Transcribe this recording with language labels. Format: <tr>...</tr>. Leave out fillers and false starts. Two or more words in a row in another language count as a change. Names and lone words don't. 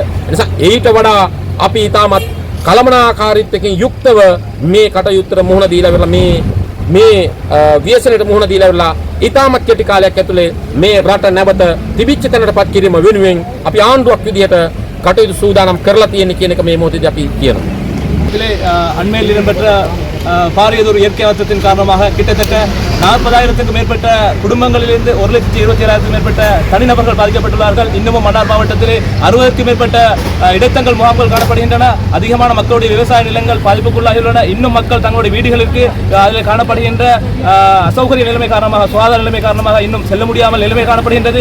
<si>එනිසා ඊට වඩා අපි ඊටමත් කලමනාකාරීත්වයෙන් යුක්තව මේ කටයුත්තට මුහුණ දීලා මේ ව්‍යසනයට මුහුණ දීලා ඊටමත් කෙටි කාලයක් ඇතුලේ මේ රට නැවත තිබිච්ච තැනටපත් කිරීම වෙනුවෙන් අපි ආණ්ඩුවක් විදිහට කටයුතු සූදානම් කරලා තියෙන කියන එක මේ මොහොතේදී අපි කියනවා.</si> <ta>இதிலே அண்மையில் இடம்பெற்ற பாரியதொரு இயற்கை அழுத்தத்தின் காரணமாக கிட்டத்தட்ட 40,000க்கும் மேற்பட்ட குடும்பங்களிலிருந்து 1,27,000க்கும் மேற்பட்ட தனிநபர்கள் பாதிக்கப்பட்டுள்ளார்கள். இன்னமும் மன்னார் மாவட்டத்திலே 60க்கும் மேற்பட்ட இடைத்தங்கள் முகாம்கள் காணப்படுகின்றன. அதிகமான மக்களுடைய விவசாய நிலங்கள் பாதிப்புக்குள்ளாகியுள்ளன. இன்னும் மக்கள் தங்களுடைய வீடுகளுக்கு அதில் காணப்படுகின்ற அசௌகரிய நிலைமை காரணமாக சுகாதார நிலைமை காரணமாக இன்னும் செல்ல முடியாமல் நிலைமை காணப்படுகின்றது.</ta>